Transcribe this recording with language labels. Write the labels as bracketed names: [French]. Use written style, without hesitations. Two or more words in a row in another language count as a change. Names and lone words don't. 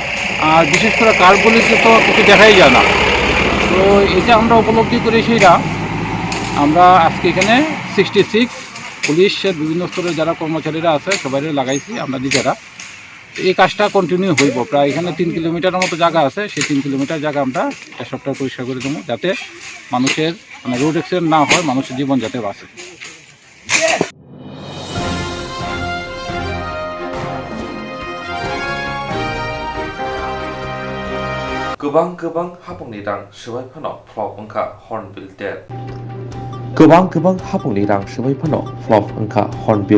[Bangla] আর বিশেষ করে কারগুলিতে তো কিছু দেখাই যায় না। তো এটা আমরা উপলব্ধি করি সেইটা আমরা আজকে এখানে 66 পুলিশের বিভিন্ন স্তরের যারা কর্মচারীরা আছে সবাই লাগাইছি আমরা নিজেরা। এই কাজটা কন্টিনিউ হইব, প্রায় এখানে 3 কিলোমিটারের মতো জায়গা আছে, সেই 3 কিলোমিটার জায়গা আমরা একটা সপ্তাহ পরিষ্কার করে দেবো, যাতে মানুষের [English] road accident [Bangla] না হয়, মানুষের জীবন যাতে বাঁচে। [Bodo] गोबां हाबुंनि रां सोबायफानो फ्लप ओंखा हर्नबिल देर गोबां हाबुंनि रां सोबायफानो फ्लप ओंखा हर्नबिल